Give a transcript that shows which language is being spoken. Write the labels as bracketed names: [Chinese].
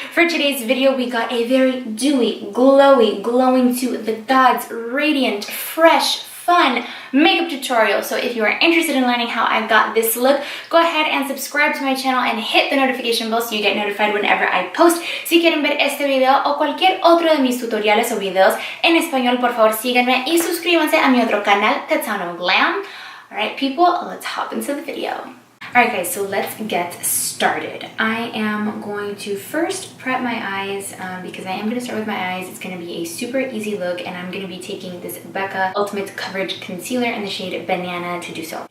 [English] For today's video, we got a very dewy, glowy, glowing to the gods, radiant, fresh, fun makeup tutorial. So if you are interested in learning how I got this look, go ahead and subscribe to my channel and hit the notification bell so you get notified whenever I post. [Spanish] Si quieren ver este video o cualquier otro de mis tutoriales o videos en español, por favor síganme y suscríbanse a mi otro canal, CATANO GLAM. [English] Alright people, let's hop into the video. Alright guys, so let's get started. I am going to first prep my eyes because I am going to start with my eyes. It's going to be a super easy look, and I'm going to be taking this Becca Ultimate Coverage Concealer in the shade Banana to do so.